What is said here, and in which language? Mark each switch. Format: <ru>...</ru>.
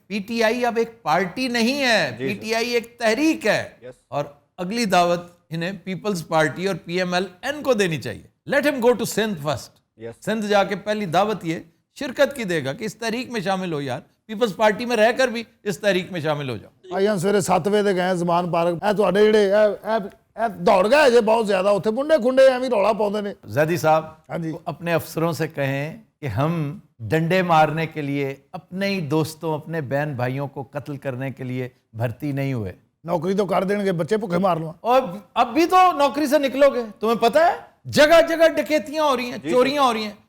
<hi>PTI अब एक party नहीं है, पीटीआई एक तहरीक है।</hi> <en>Yes.</en> <hi>और अगली दावत इन्हें पीपल्स पार्टी और PMLN को देनी चाहिए।</hi> <en>Let him go to Sindh first. Yes.</en> <hi>Sindh जाके पहली दावत ये शिरकत की देगा कि इस तहरीक में शामिल हो यार, पीपल्स पार्टी में रहकर भी इस तहरीक में शामिल हो जाओ।</hi> <pa>ਆਈਆਂ ਸਵੇਰੇ 7 ਵਜੇ ਤੇ ਗਏ ਜ਼ਮਾਨ ਪਾਰਕ। ਇਹ ਤੁਹਾਡੇ ਜਿਹੜੇ ਇਹ ਦੌੜ ਗਏ ਜੇ ਬਹੁਤ ਜ਼ਿਆਦਾ, ਉੱਥੇ ਮੁੰਡੇ ਖੁੰਡੇ ਐਵੇਂ ਰੌਲਾ ਪਾਉਂਦੇ ਨੇ।</pa> <hi>ज़ैदी साहब, हाँ जी। वो अपने अफसरों से कहें कि हम डंडे मारने के लिए, अपने ही दोस्तों, अपने बहन भाइयों को कत्ल करने के लिए भर्ती नहीं हुए।</hi> <pa>ਨੌਕਰੀ ਤੋਂ ਕਰ ਦੇਣਗੇ, ਬੱਚੇ ਭੁੱਖੇ ਮਾਰ ਲਵਾਂ।</pa> <hi>और अब भी तो नौकरी से निकलोगे। तुम्हें पता है जगह जगह डकैतियां हो रही हैं, चोरियां हो रही हैं।</hi>